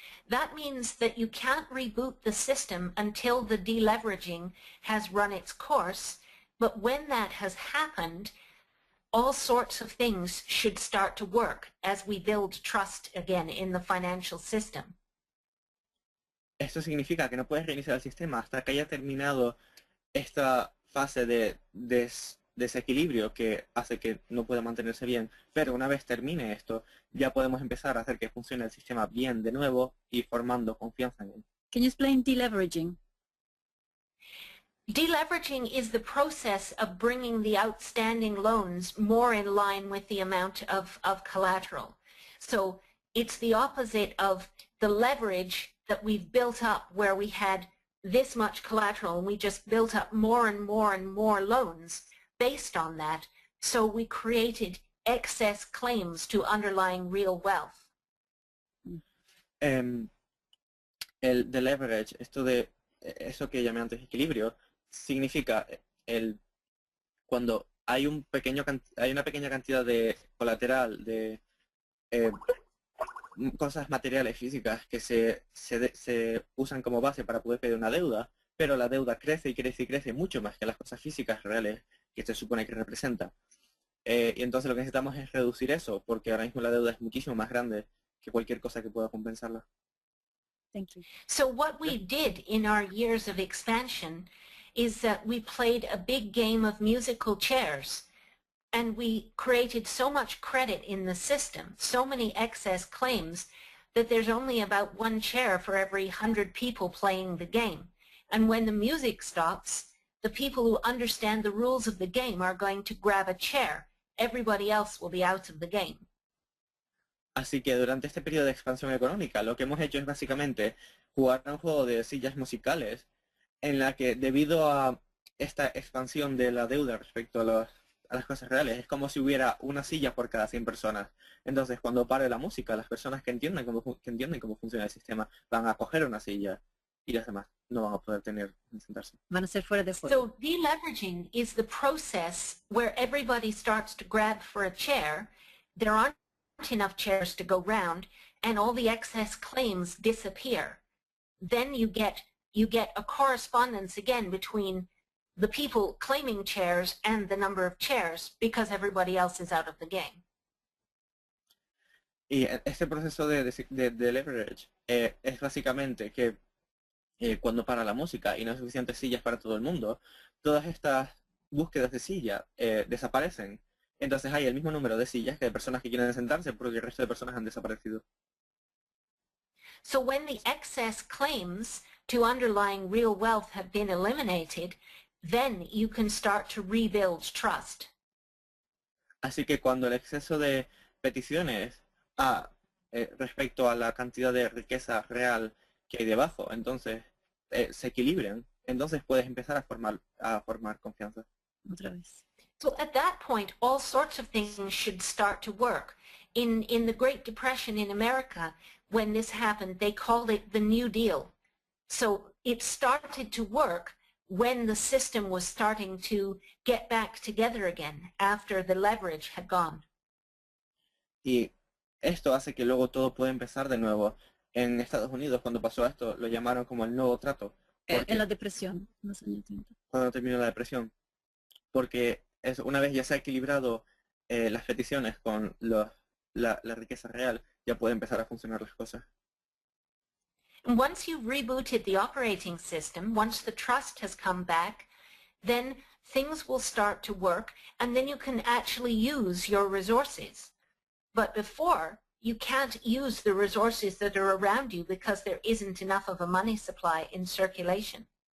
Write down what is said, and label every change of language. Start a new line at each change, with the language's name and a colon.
English: That means that you can't reboot the system until the deleveraging has run its course, but when that has happened, all sorts of things should start to work as we build trust again in the financial system.
Spanish: Esto significa que no puedes reiniciar el sistema hasta que haya terminado esta fase de desequilibrio que hace que no pueda mantenerse bien. Pero una vez termine esto, ya podemos empezar a hacer que funcione el sistema bien de nuevo y formando confianza en él.
English: Can you explain deleveraging? Deleveraging is the process of bringing the outstanding loans more in line with the amount of collateral. So it's the opposite of the leverage that we've built up where we had this much collateral and we just built up more and more and more loans based on that. So we created excess claims to underlying real wealth.
Spanish: El leverage, eso que llamé antes equilibrio, significa el cuando hay hay una pequeña cantidad de colateral, de eh, cosas materiales físicas que se usan como base para poder pedir una deuda, pero la deuda crece y crece y crece mucho más que las cosas físicas reales que se supone que representa. Y entonces lo que necesitamos es reducir eso, porque ahora mismo la deuda es muchísimo más grande que cualquier cosa que pueda compensarla. Thank you.
English: So what we did in our years of expansion is that we played a big game of musical chairs, and we created so much credit in the system, so many excess claims, that there's only about one chair for every 100 people playing the game. And when the music stops, the people who understand the rules of the game are going to grab a chair. Everybody else will be out of the game.
Spanish: Así que durante este periodo de expansión económica, lo que hemos hecho es básicamente jugar a un juego de sillas musicales en la que, debido a esta expansión de la deuda respecto a las cosas reales, es como si hubiera una silla por cada 100 personas. Entonces, cuando pare la música, las personas que entienden cómo funciona el sistema van a coger una silla y las demás no van a poder sentarse. Van a ser fuera de juego.
English: So deleveraging is the process where everybody starts to grab for a chair. There aren't enough chairs to go round, and all the excess claims disappear. Then you get a correspondence again between the people claiming chairs and the number of chairs, because everybody else is out of the game.
Spanish: Y este proceso de leverage es básicamente que cuando para la música y no hay suficientes sillas para todo el mundo, todas estas búsquedas de silla desaparecen. Entonces hay el mismo número de sillas que de personas que quieren sentarse porque el resto de personas han desaparecido.
English: So when the excess claims to underlying real wealth have been eliminated, then you can start to rebuild trust.
Spanish: Así que cuando el exceso de peticiones respecto a la cantidad de riqueza real que hay debajo, entonces se equilibran, entonces puedes empezar a formar confianza. Otra vez.
English: So at that point, all sorts of things should start to work. In the Great Depression in America, when this happened, they called it the New Deal. So it started to work when the system was starting to get back together again after the leverage had gone.
Spanish: Y esto hace que luego todo pueda empezar de nuevo. En Estados Unidos, cuando pasó esto, lo llamaron como el nuevo trato. En la depresión, en los años 30. Cuando terminó la depresión. Porque una vez ya se ha equilibrado las peticiones con la riqueza real, ya puede empezar a funcionar las cosas.
English: And once you've rebooted the operating system, once the trust has come back, then things will start to work, and then you can actually use your resources. But before, you can't use the resources that are around you because there isn't enough of a money supply in circulation.